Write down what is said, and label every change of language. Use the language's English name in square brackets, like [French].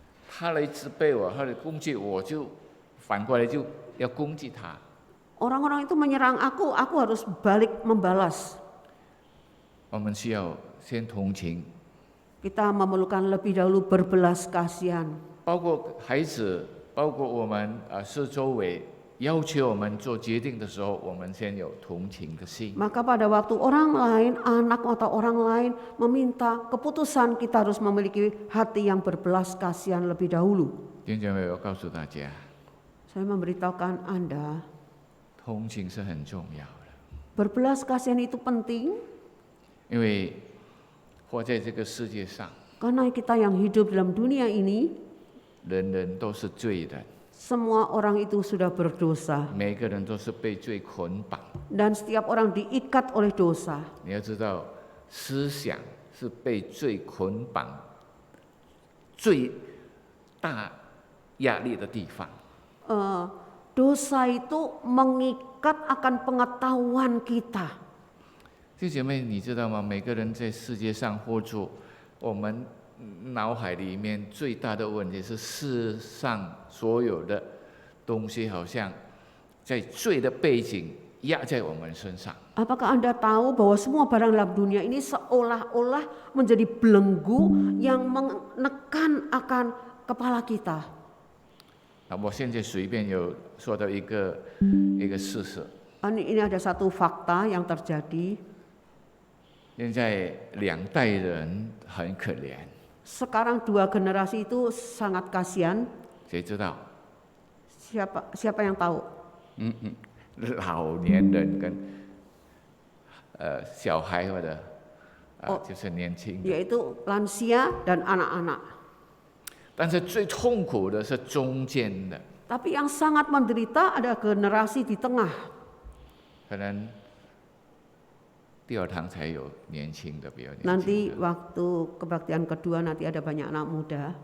[Chinese] 他来责备我，他来攻击我，就反过来就要攻击他。 [Indonesian] Orang-orang itu menyerang aku harus balik membalas. [Chinese] 我们需要先同情， [Indonesian] Kita memerlukan lebih dahulu berbelas kasihan. [Chinese] 包括孩子，包括我们四周围要求我们做决定的时候，我们先有同情的心。 [Indonesian] Maka pada waktu orang lain, anak atau orang lain meminta keputusan, kita harus memiliki hati yang berbelas kasihan lebih dahulu. [Chinese] 弟兄姐妹，我告诉大家， [Indonesian] Saya memberitahukan Anda, [Chinese] 同情是很重要的， [Indonesian] berbelas kasihan itu penting [Chinese] 因为活在这个世界上， [Indonesian] karena kita yang hidup dalam dunia ini, [Chinese] 人人都是罪人， [Indonesian] semua orang itu sudah berdosa [Chinese] 每个人都是被罪捆绑。 [Indonesian] dan setiap orang diikat oleh dosa. [Chinese] 你要知道，思想是被罪捆绑最大压力的地方。 [Indonesian] Dosa itu mengikat akan pengetahuan kita. [Chinese] 弟兄姐妹，你知道吗？每个人在世界上活着，我们脑海里面最大的问题是，世上所有的东西好像在罪的背景压在我们身上。 [Indonesian] Apakah Anda tahu bahwa semua barang dalam dunia ini seolah-olah menjadi belenggu yang menekan akan kepala kita? [Chinese] 我现在随便有说到一个事实， [Indonesian] Ini ada satu fakta yang terjadi. [Chinese] 现在2代人很可怜， [Indonesian] Sekarang 2 generasi itu sangat kasihan. [Chinese] 谁知道？ [Indonesian] Siapa yang tahu? [Chinese] 老年人跟小孩或者就是年轻人。 [Indonesian] Yaitu lansia dan anak-anak. [Chinese] 但是最痛苦的是中间的， [Indonesian] Tapi yang sangat menderita ada generasi di tengah. [Chinese] 可能第2堂才有年轻的，比较年轻 [Indonesian] Nanti [Chinese] 的。 [Indonesian] waktu kebaktian kedua nanti ada banyak anak muda.